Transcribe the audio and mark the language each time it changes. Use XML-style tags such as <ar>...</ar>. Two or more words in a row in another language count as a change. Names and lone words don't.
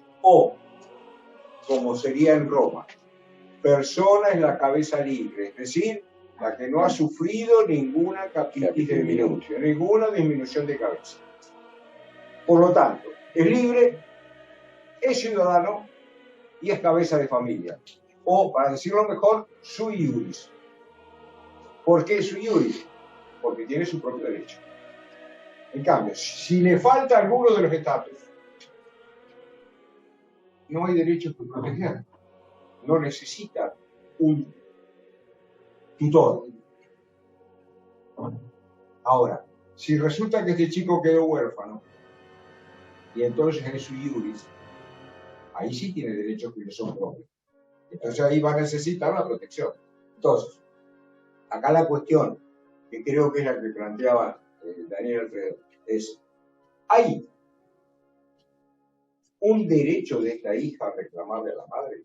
<es>O, como sería en Roma, persona es la cabeza libre, es decir, la que no ha sufrido ninguna disminución, ninguna disminución de cabeza. Por lo tanto, es libre, es ciudadano y es cabeza de familia. O, para decirlo mejor,</es> <la>sui iuris.</la> <es>¿Por qué</es> <la>sui iuris?</la> <es>Porque tiene su propio derecho. En cambio, si le falta alguno de los estatus, no hay derechos que proteger. No necesita un tutor. Ahora, si resulta que este chico quedó huérfano, y entonces es</es> <la>sui iuris,</la> <es>ahí sí tiene derechos que le son propios. Entonces ahí va a necesitar la protección. Entonces, acá la cuestión, que creo que es la que planteaba Daniel Alfredo, es, ¿hay un derecho de esta hija a reclamarle a la madre?</es>